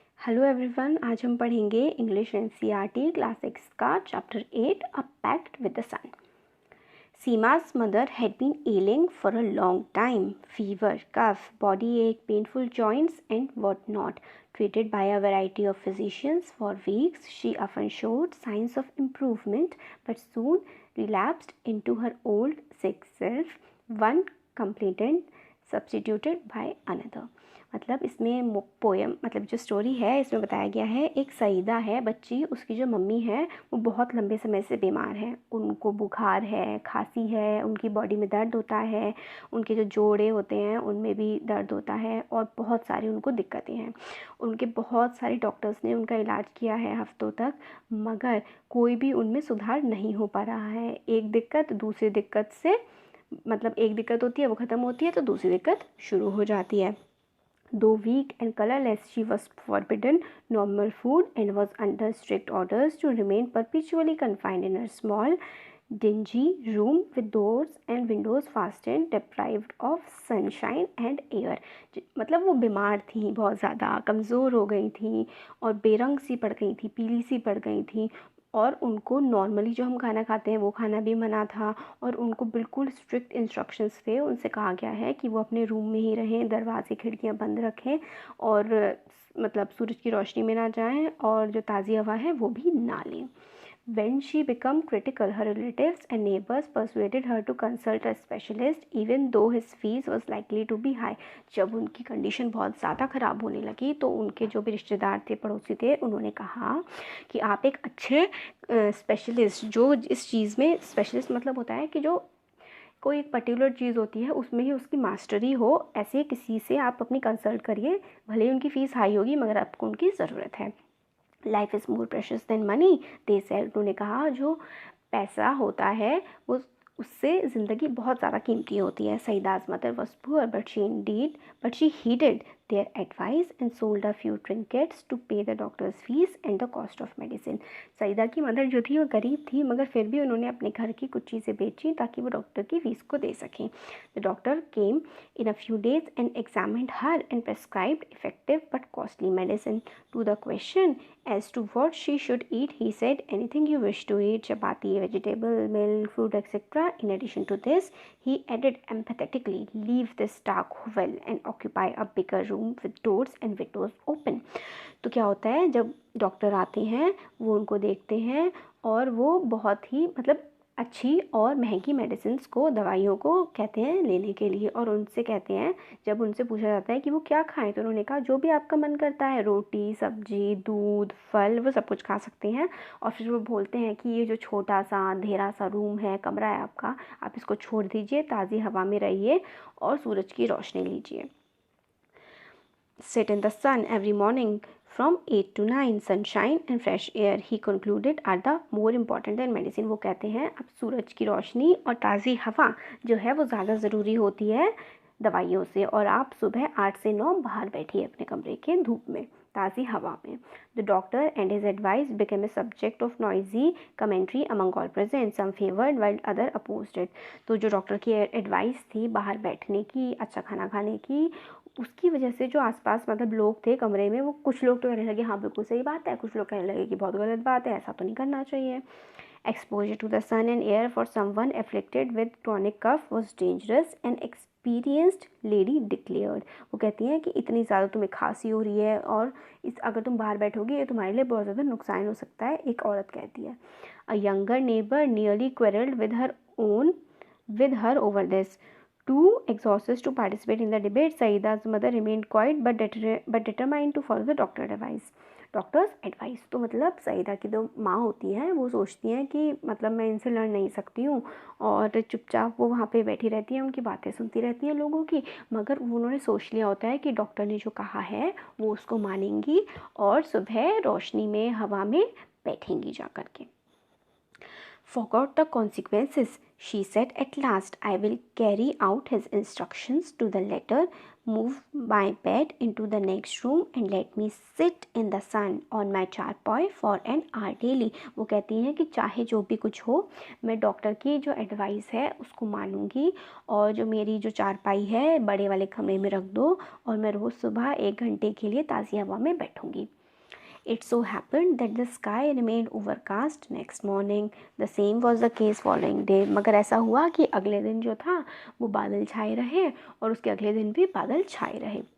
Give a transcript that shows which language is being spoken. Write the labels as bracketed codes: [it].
[hi] Hello everyone, आज हम पढ़ेंगे इंग्लिश एनसीईआरटी क्लास 6 का chapter 8 a pact with the sun. [en] Seema's mother had been ailing for a long time, fever, cough, body ache, painful joints and whatnot. Treated by a variety of physicians for weeks, she often showed signs of improvement but soon relapsed into her old sick self, one complainant substituted by another. [hi] मतलब इसमें poem मतलब जो story है इसमें बताया गया है, एक सईदा है बच्ची, उसकी जो मम्मी है वो बहुत लंबे समय से बीमार है। उनको बुखार है, खांसी है, उनकी बॉडी में दर्द होता है, उनके जो जोड़े होते हैं उनमें भी दर्द होता है और बहुत सारी उनको दिक्कतें हैं। उनके बहुत सारे डॉक्टर्स ने उनका इलाज किया है हफ्तों तक, मगर कोई भी उनमें सुधार नहीं हो पा रहा है। एक दिक्कत दूसरी दिक्कत से मतलब एक दिक्कत होती है वो ख़त्म होती है तो दूसरी दिक्कत शुरू हो जाती है। [en] Though weak and colorless, she was forbidden normal food and was under strict orders to remain perpetually confined in her small, dingy room with doors and windows fastened, deprived of sunshine and air. [hi] मतलब वो बीमार थी, बहुत ज़्यादा कमज़ोर हो गई थी और बेरंग सी पड़ गई थी, पीली सी पड़ गई थी और उनको नॉर्मली जो हम खाना खाते हैं वो खाना भी मना था और उनको बिल्कुल स्ट्रिक्ट इंस्ट्रक्शंस थे। उनसे कहा गया है कि वो अपने रूम में ही रहें, दरवाजे खिड़कियां बंद रखें और मतलब सूरज की रोशनी में ना जाएं और जो ताज़ी हवा है वो भी ना लें। [en] When she became critical, her relatives and neighbors persuaded her to consult a specialist, even though his fees was likely to be high. [hi] जब उनकी कंडीशन बहुत ज़्यादा ख़राब होने लगी तो उनके जो भी रिश्तेदार थे, पड़ोसी थे, उन्होंने कहा कि आप एक अच्छे स्पेशलिस्ट, जो इस चीज़ में स्पेशलिस्ट मतलब होता है कि जो कोई एक पर्टिकुलर चीज़ होती है उसमें ही उसकी मास्टरी हो, ऐसे किसी से आप अपनी कंसल्ट करिए। भले ही उनकी फ़ीस हाई होगी मगर आपको उनकी ज़रूरत है। [en] Life is more precious than money, they said. [hi] उन्होंने कहा जो पैसा होता है वो उससे ज़िंदगी बहुत ज़्यादा कीमती होती है। [en] Saeeda's mother was poor but she heeded their advice and sold a few trinkets to pay the doctor's fees and the cost of medicine. [hi] Saeeda की मदर जो थी वो गरीब थी मगर फिर भी उन्होंने अपने घर की कुछ चीज़ें बेची ताकि वो डॉक्टर की फ़ीस को दे सकें। [en] The doctor came in a few days and examined her and prescribed effective but costly medicine. To the question as to what she should eat, he said, anything you wish to eat, chapati, vegetable, milk, fruit, etc. In addition to this, he added emphatically, leave this dark well and occupy a bigger room with doors and windows open. [hi] तो क्या होता है, जब doctor आते हैं वो उनको देखते हैं और वो बहुत ही मतलब अच्छी और महंगी मेडिसिन्स को, दवाइयों को कहते हैं लेने के लिए और उनसे कहते हैं, जब उनसे पूछा जाता है कि वो क्या खाएं तो उन्होंने कहा जो भी आपका मन करता है, रोटी, सब्जी, दूध, फल, वो सब कुछ खा सकते हैं। और फिर वो बोलते हैं कि ये जो छोटा सा अंधेरा सा रूम है, कमरा है आपका, आप इसको छोड़ दीजिए, ताज़ी हवा में रहिए और सूरज की रोशनी लीजिए। [en] Sit in the sun every morning from 8 to 9. Sunshine and fresh air, he concluded, are the more important than medicine. [hi] वो कहते हैं अब सूरज की रोशनी और ताज़ी हवा जो है वो ज़्यादा ज़रूरी होती है दवाइयों से, और आप सुबह 8 से 9 बाहर बैठिए अपने कमरे के धूप में, ताज़ी हवा में। [en] The doctor and his advice became a subject of noisy commentary among all present. Some favored while other opposed it. [hi] तो जो डॉक्टर की एडवाइस थी बाहर बैठने की, अच्छा खाना खाने की, उसकी वजह से जो आसपास मतलब लोग थे कमरे में, वो कुछ लोग तो कहने लगे हाँ बिल्कुल सही बात है, कुछ लोग कहने लगे कि बहुत गलत बात है, ऐसा तो नहीं करना चाहिए। [en] Exposure to the sun and air for someone afflicted with chronic cough was dangerous, an experienced lady declared. [hi] वो कहती हैं कि इतनी ज़्यादा तुम्हें खांसी हो रही है और अगर तुम बाहर बैठोगे ये तुम्हारे लिए बहुत ज़्यादा नुकसान हो सकता है, एक औरत कहती है। [en] A younger neighbor nearly quarreled with her over this. Too exhausted to participate in the debate, Saida's mother remained quiet but determined to follow the doctor's advice. [hi] तो मतलब सईदा की जो माँ होती है वो सोचती हैं कि मतलब मैं इनसे लड़ नहीं सकती हूँ और चुपचाप वो वहाँ पे बैठी रहती हैं, उनकी बातें सुनती रहती हैं लोगों की, मगर उन्होंने सोच लिया होता है कि डॉक्टर ने जो कहा है वो उसको मानेंगी और सुबह रोशनी में, हवा में बैठेंगी जा कर के। [en] Forgot the consequences, she said at last. I will carry out his instructions to the letter, move my bed into the next room and let me sit in the sun on my charpoy for an hour daily. [hi] वो कहती हैं कि चाहे जो भी कुछ हो, मैं डॉक्टर की जो एडवाइस है उसको मानूंगी और जो मेरी जो चारपाई है बड़े वाले कमरे में रख दो और मैं रोज़ सुबह 1 घंटे के लिए ताज़ी हवा में बैठूंगी। [en] It so happened that the sky remained overcast next morning. The same was the case following day. [hi] मगर ऐसा हुआ कि अगले दिन जो था वो बादल छाए रहे और उसके अगले दिन भी बादल छाए रहे.